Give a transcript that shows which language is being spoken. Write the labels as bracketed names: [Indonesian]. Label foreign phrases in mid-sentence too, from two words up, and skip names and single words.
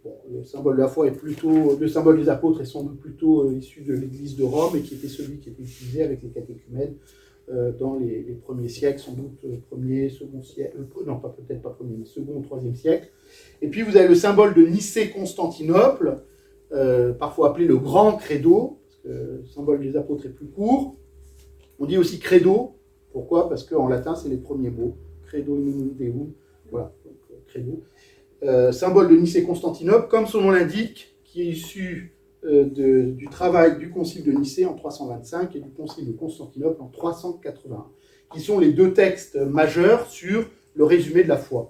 [French] Bon, le symbole de la foi est plutôt, le symbole des apôtres est sans doute plutôt issu de l'Église de Rome et qui était celui qui était utilisé avec les catéchumènes dans les premiers siècles, sans doute premier, second siècle, non pas peut-être pas premier, mais second ou troisième siècle. Et puis vous avez le symbole de Nicée-Constantinople, parfois appelé le grand credo, parce que le symbole des apôtres est plus court. On dit aussi credo, pourquoi? Parce qu'en latin c'est les premiers mots, [Latin] credo in unum Deum, [French] voilà, donc credo. Symbole de Nicée-Constantinople, comme son nom l'indique, qui est issu du travail du concile de Nicée en 325 et du concile de Constantinople en 381, qui sont les deux textes majeurs sur le résumé de la foi.